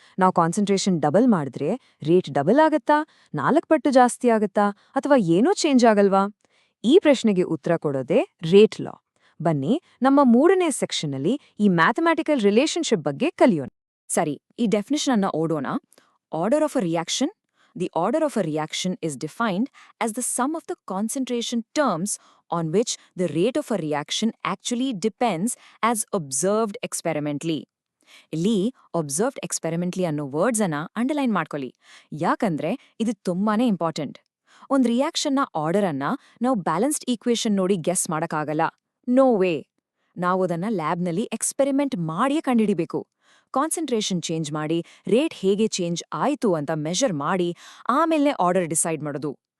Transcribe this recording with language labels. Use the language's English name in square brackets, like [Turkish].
[Kannada] ನಾವು concentration double ಮಾಡಿದ್ರೆ rate double ಆಗತ್ತಾ, 4 ಪಟ್ಟು ಜಾಸ್ತಿ ಆಗತ್ತಾ, ಅಥವಾ ಏನೂ ಚೇಂಜ್ ಆಗಲ್ವಾ? ಈ ಪ್ರಶ್ನೆಗೆ ಉತ್ತರ ಕೊಡೋದೇ ರೇಟ್ ಲಾ. ಬನ್ನಿ, ನಮ್ಮ ಮೂರನೇ ಸೆಕ್ಷನ್ನಲ್ಲಿ ಈ ಮ್ಯಾಥಮ್ಯಾಟಿಕಲ್ ರಿಲೇಶನ್ಶಿಪ್ ಬಗ್ಗೆ ಕಲಿಯೋಣ. ಸರಿ, ಈ ಡೆಫಿನಿಷನ್ ಅನ್ನ ಓಡೋಣ. Order of a reaction. [English] The order of a reaction is defined as the sum of the concentration terms on which the rate of a reaction actually depends as observed experimentally. [Kannada] ಇಲ್ಲಿ [English] observed experimentally [Kannada] ಅನ್ನೋ words ಅನ್ನ underline ಮಾಡ್ಕೊಳ್ಳಿ. ಯಾಕಂದ್ರೆ ಇದು ತುಂಬಾನೇ important. ಒಂದ್ ರಿಯಾಕ್ಷನ್ನ order ಅನ್ನ ನಾವು ಬ್ಯಾಲೆನ್ಸ್ಡ್ ಈಕ್ವೇಶನ್ ನೋಡಿ ಗೆಸ್ ಮಾಡಕ್ಕಾಗಲ್ಲ. No way. ನಾವು ಅದನ್ನ ಲ್ಯಾಬ್ನಲ್ಲಿ ಎಕ್ಸ್ಪೆರಿಮೆಂಟ್ ಮಾಡಿಯೇ ಕಂಡುಹಿಡಿಬೇಕು. ಕಾನ್ಸಂಟ್ರೇಷನ್ ಚೇಂಜ್ ಮಾಡಿ ರೇಟ್ ಹೇಗೆ ಚೇಂಜ್ ಆಯಿತು ಅಂತ ಮೆಷರ್ ಮಾಡಿ ಆಮೇಲೆ ಆರ್ಡರ್ ಡಿಸೈಡ್ ಮಾಡೋದು.